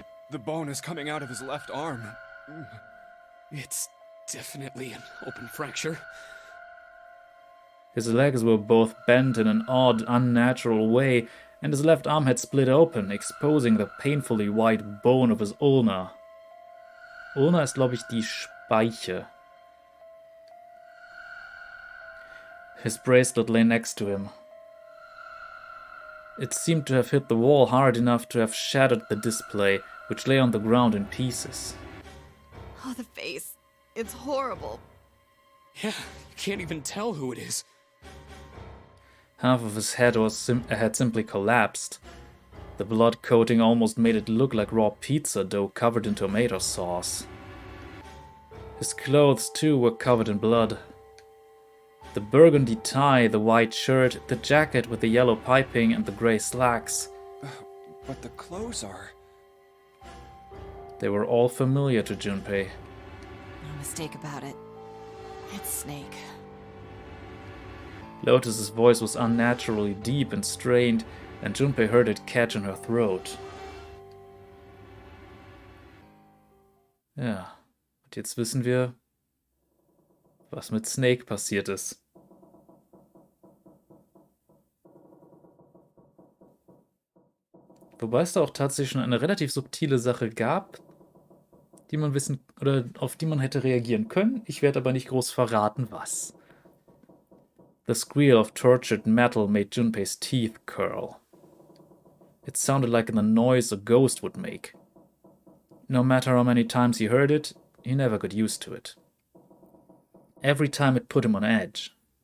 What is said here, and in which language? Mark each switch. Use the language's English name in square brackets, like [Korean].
[English] The bone is coming out of his left arm. It's definitely an open fracture. His legs were both bent in an odd, unnatural way, and his left arm had split open, exposing the painfully white bone of his ulna. [German] Ulna ist, glaube ich, die Speiche. [English] His bracelet lay next to him. It seemed to have hit the wall hard enough to have shattered the display, which lay on the ground in pieces. Oh, the face. It's horrible. Yeah, you can't even tell who it is. Half of his head had simply collapsed. The blood coating almost made it look like raw pizza dough covered in tomato sauce. His clothes, too, were covered in blood. The burgundy tie, the white shirt, the jacket with the yellow piping, and the grey slacks. But the clothes are... They were all familiar to Junpei. No mistake about it. It's Snake. Lotus's voice was unnaturally deep and strained, and Junpei heard it catch in her throat. [German] Ja, und jetzt wissen wir, was mit Snake passiert ist. Wobei es da auch tatsächlich schon eine relativ subtile Sache gab, die man wissen oder auf die man hätte reagieren können. Ich werde aber nicht groß verraten, was. [English] The squeal of tortured metal made Junpei's teeth curl. It sounded like the noise a ghost would make. No matter how many times he heard it, he never got used to it. Every time it put him on edge.